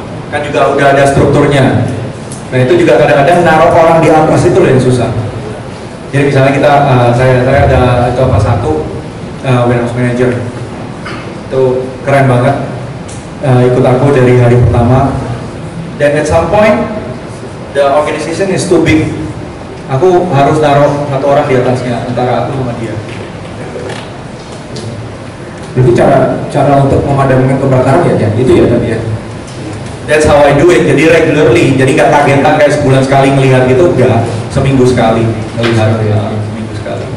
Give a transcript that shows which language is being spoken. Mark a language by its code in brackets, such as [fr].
[id] Kan juga udah ada strukturnya. Nah itu juga kadang-kadang naruh orang di atas itu yang susah. Jadi misalnya kita, saya ada itu satu warehouse manager, itu keren banget, ikut aku dari hari pertama. Dan [en] at some point, the organization is too big. [id] Aku harus naruh satu orang di atasnya, antara aku sama dia. Jadi cara untuk memadamkan kebakaran ya, itu ya tadi ya. [en] That's how I do it. [id] Jadi regularly, jadi nggak kagetan kayak sebulan sekali ngelihat gitu, enggak, seminggu sekali melihat ya, seminggu sekali.